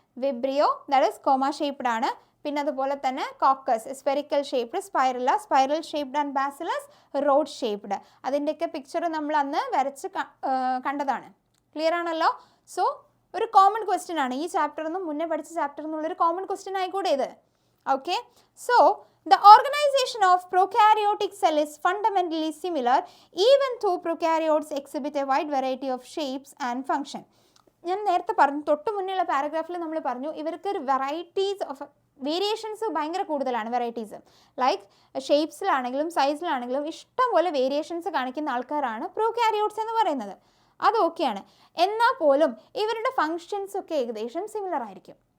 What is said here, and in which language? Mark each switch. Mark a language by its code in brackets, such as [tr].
[en] Vibrio that is comma shaped ആണ്. [ml] പിന്നെ അതുപോലെ തന്നെ [en] Coccus spherical shaped, spiral spiral shaped and bacillus rod shaped. [ml] അതിൻ്റെയൊക്കെ പിക്ചർ നമ്മൾ അന്ന് വരച്ച് കണ്ടതാണ്. ക്ലിയർ ആണല്ലോ? സോ ഒരു കോമൺ ക്വസ്റ്റ്യൻ ആണ് ഈ ചാപ്റ്ററിൽ നിന്നും മുന്നേ പഠിച്ച ചാപ്റ്ററിൽ നിന്നുള്ളൊരു കോമൺ ക്വസ്റ്റ്യൻ ആയിക്കൂടെ ഇത്? [en] Okay, so the organization of prokaryotic cell is fundamentally similar even though prokaryotes exhibit a wide variety of shapes and function. [ml] ഞാൻ നേരത്തെ പറഞ്ഞു, തൊട്ട് മുന്നേയുള്ള പാരഗ്രാഫിൽ നമ്മൾ പറഞ്ഞു ഇവർക്ക് ഒരു വെറൈറ്റീസ് ഓഫ് വേരിയേഷൻസ് ഭയങ്കര കൂടുതലാണ്. വെറൈറ്റീസ് ലൈക്ക് ഷേപ്സിലാണെങ്കിലും സൈസിലാണെങ്കിലും ഇഷ്ടം പോലെ വേരിയേഷൻസ് കാണിക്കുന്ന ആൾക്കാരാണ് പ്രോകാരിയോട്സ് എന്ന് പറയുന്നത്. അത് ഓക്കെയാണ്. എന്നാൽ പോലും ഇവരുടെ ഫങ്ഷൻസ് ഒക്കെ ഏകദേശം സിമിലർ ആയിരിക്കും.